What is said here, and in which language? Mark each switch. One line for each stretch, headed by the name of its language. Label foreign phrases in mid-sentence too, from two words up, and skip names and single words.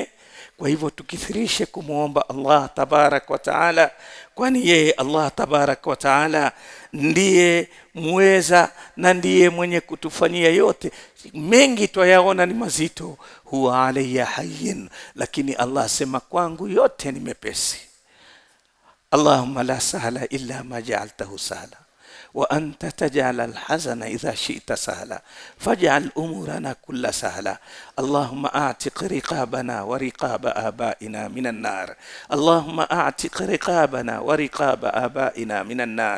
Swahili: Kwa hivyo tukithirishe kumuomba Allah
Arabic: تبارك وتعالى,
Swahili: kwani yeye Allah
Arabic: تبارك وتعالى
Swahili: ndiye muweza na ndiye mwenye kutufanyia yote. Mengi twayaona ni mazito,
Arabic: هو علي هين,
Swahili: lakini Allah sema kwangu yote ni mepesi.
Arabic: اللهم لا سهل إلا ما جعلته سهلا وأنت تجعل الحزن إذا شئت سهلا، فاجعل أمورنا كل سهلا. اللهم أعتق رقابنا ورقاب آبائنا من النار. اللهم أعتق رقابنا ورقاب آبائنا من النار.